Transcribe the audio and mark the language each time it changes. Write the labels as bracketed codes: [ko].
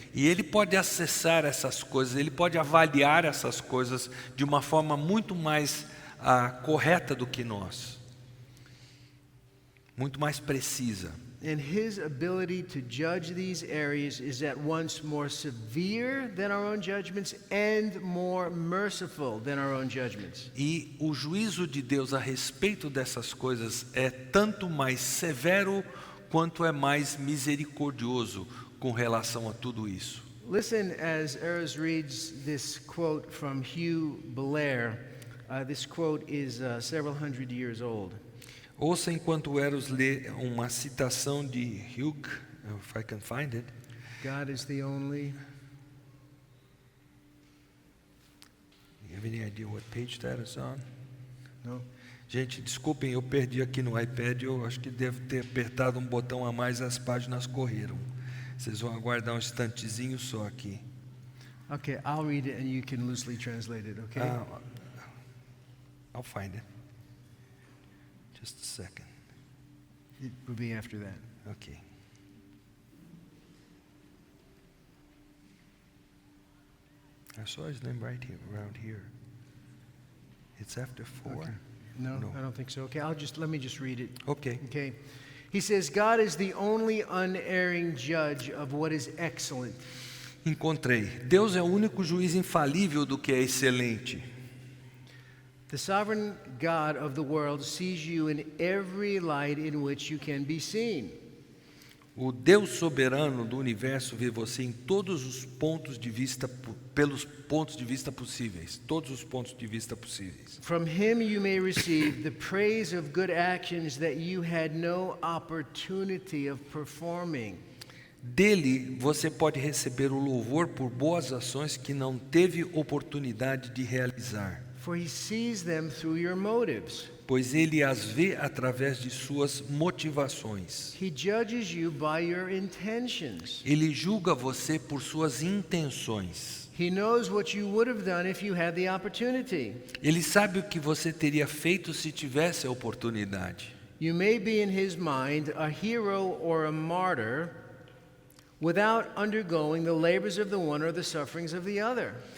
[pt] E ele pode acessar essas coisas, ele pode avaliar essas coisas de uma forma muito mais correta do que nós, muito mais precisa. [en] And his ability to judge these areas is at once more severe than our own judgments and more merciful than our own judgments. [pt] E o juízo de Deus a respeito dessas coisas é tanto mais severo quanto é mais misericordioso com relação a tudo isso. [en] Listen as Eros reads this quote from Hugh Blair. This quote is several hundred years old. [pt] Ouça enquanto Eros lê uma citação de Hugh, [en] if I can find it. God is the only. You have any idea what page that is on? No. [pt] Gente, desculpem, eu perdi aqui no iPad, eu acho que devo ter apertado um botão a mais, as páginas correram. Vocês vão aguardar um instantezinho só aqui. [en] Okay, I'll read it and you can loosely translate it, okay? I'll find it. Just a second. It will be after that. Okay. I saw his name right here, around here. It's after 4. Okay. No, No. I don't think so. Okay, let me just read it. Okay. Okay. He says, God is the only unerring judge of what is excellent. [pt] Encontrei. Deus é o único juiz infalível do que é excelente. [en] The sovereign God of the world sees you in every light in which you can be seen. [pt] O Deus soberano do universo vê você em todos os pontos de vista, pelos pontos de vista possíveis, todos os pontos de vista possíveis. [en] From him you may receive the praise of good actions that you had no opportunity of performing. [pt] Dele você pode receber o louvor por boas ações que não teve oportunidade de realizar. [en] For he sees them through your motives. [pt] Pois ele as vê através de suas motivações. [en] He judges you by your intentions. [pt] Ele julga você por suas intenções. [en] He knows what you would have done if you had the opportunity. [pt] Ele sabe o que você teria feito se tivesse a oportunidade. [en] You may be in his mind a hero or a martyr without undergoing the labors of the one or the sufferings of the other.